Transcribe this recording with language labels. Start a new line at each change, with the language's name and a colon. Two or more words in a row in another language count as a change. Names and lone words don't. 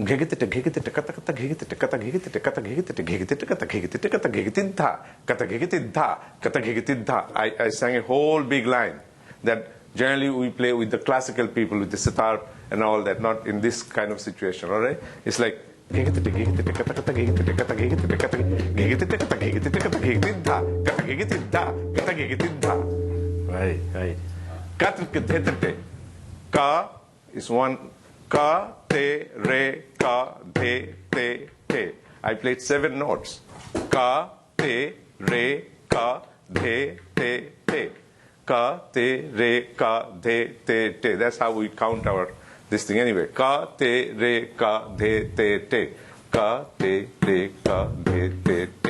English: I sang a whole big line that generally we play with the classical people with the sitar and all that, not in this kind of situation, all right? It's like right, right. Ka is one. Ka, te, re, ka, de, te, te. I played 7 notes. Ka, te, re, ka, de, te, te. Ka, te, re, ka, de, te, te. That's how we count our this thing anyway. Ka, te, re, ka, de, te, te. Ka, te, re, ka, de, te, te.